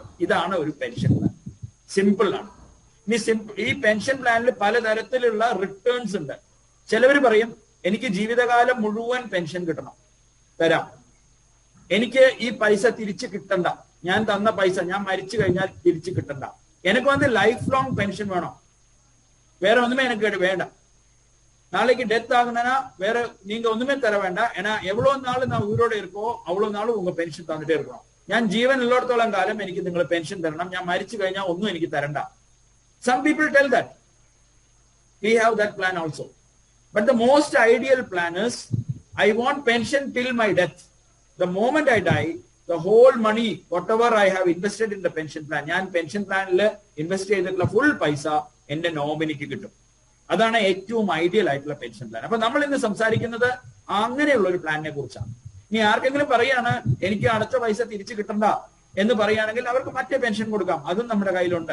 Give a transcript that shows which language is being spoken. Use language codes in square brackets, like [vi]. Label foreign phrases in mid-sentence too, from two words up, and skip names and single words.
[ml] ഇതാണ് ഒരു [en] pension plan. [ml] സിമ്പിൾ ആണ്. ഇനി ഈ പെൻഷൻ പ്ലാനിൽ പലതരത്തിലുള്ള റിട്ടേൺസ് ഉണ്ട്. ചിലവർ പറയും എനിക്ക് ജീവിതകാലം മുഴുവൻ പെൻഷൻ കിട്ടണം, തരാം, എനിക്ക് ഈ പൈസ തിരിച്ചു കിട്ടണ്ട, ഞാൻ തന്ന പൈസ ഞാൻ മരിച്ചു കഴിഞ്ഞാൽ തിരിച്ചു കിട്ടണ്ട, [ta] எனக்கு வந்து [en] life long pension [ta] வேணும், வேற ஒண்ணுமே எனக்கு வேண்டாம், நாளைக்கு டெத் ஆகுனா வேற நீங்க ஒண்ணுமே தர வேண்டாம், ஏன்னா எவ்வளவு நாள் நான் உயிரோட இருக்கோ அவ்வளவு நாள் உங்க பென்ഷൻ തന്നിട്ടേ இருக்கணும், [ml] ഞാൻ ജീവൻ ഉള്ളിടത്തോളം കാലം എനിക്ക് നിങ്ങൾ പെൻഷൻ തരണം, ഞാൻ മരിച്ചു കഴിഞ്ഞാൽ ഒന്നും എനിക്ക് തരണ്ട. [en] Some people tell that. We have that plan also. But the most ideal plan is, I want pension till my death. The moment I die, the whole money, whatever I have invested in the pension plan, [ml] ഞാൻ പെൻഷൻ പ്ലാനിൽ ഇൻവെസ്റ്റ് ചെയ്തിട്ടുള്ള ഫുൾ പൈസ എന്റെ നോമിനിക്ക് കിട്ടും. അതാണ് ഏറ്റവും ഐഡിയൽ ആയിട്ടുള്ള [en] pension plan. [ml] അപ്പൊ നമ്മൾ ഇന്ന് സംസാരിക്കുന്നത് അങ്ങനെയുള്ള ഒരു പ്ലാനിനെ കുറിച്ചാണ്. ഇനി ആർക്കെങ്കിലും പറയാണ് എനിക്ക് അടച്ച പൈസ തിരിച്ചു കിട്ടണ്ട എന്ന് പറയുകയാണെങ്കിൽ അവർക്ക് മറ്റേ പെൻഷൻ കൊടുക്കാം, അതും നമ്മുടെ കയ്യിലുണ്ട്.